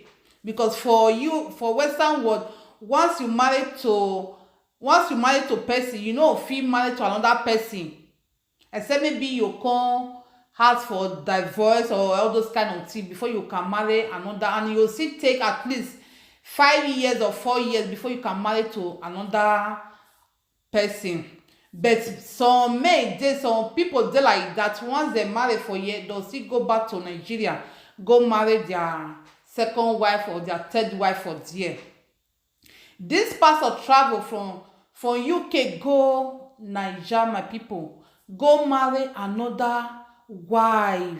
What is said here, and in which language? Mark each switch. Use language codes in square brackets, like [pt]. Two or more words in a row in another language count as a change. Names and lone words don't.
[pcm] Because for Western world, once you marry to person, you know, if you marry to another person, except maybe you come ask for divorce or all those kind of things before you can marry another, and you still take at least 5 years or 4 years before you can marry to another person. But some people dey like that. Once they marry for a year, they'll still go back to Nigeria, go marry their second wife or their third wife for there. This pastor travel from UK go Nigeria, my people, go marry another wife.